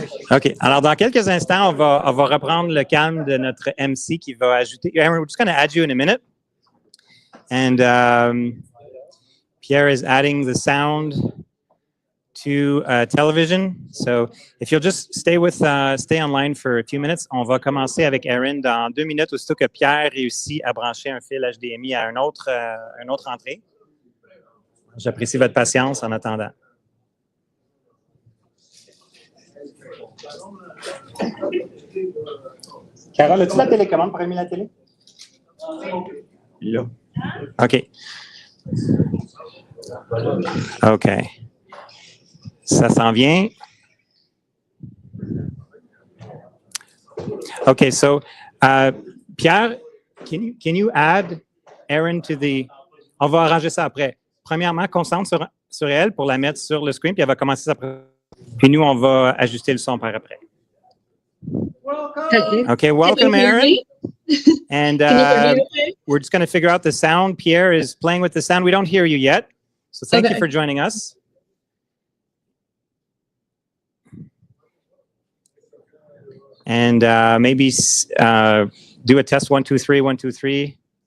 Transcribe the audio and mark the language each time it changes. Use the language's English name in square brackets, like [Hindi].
[French] OK. Alors, dans quelques instants, on va reprendre le calme de notre MC qui va ajouter. [English] Erin, we're just going to add you in a minute. And Pierre is adding the sound to television. So if you'll just stay online for a few minutes, [French] on va commencer avec Erin dans 2 minutes, aussitôt que Pierre réussit à brancher un fil HDMI à une autre entrée. J'apprécie votre patience en attendant. Carole, as-tu la télécommande pour allumer la télé? Là. OK. OK. Ça s'en vient. [English] Okay, so Pierre, can you add Erin to the... [French] On va arranger ça après. Premièrement, concentre sur elle pour la mettre sur le screen, puis elle va commencer ça. Puis nous, on va ajuster le son par après. [English] Welcome. Okay, welcome, Erin. And we're just going to figure out the sound. Pierre is playing with the sound. We don't hear you yet, so thank you for joining us. And maybe do a test 1, 2, 3, 1, 2, 3.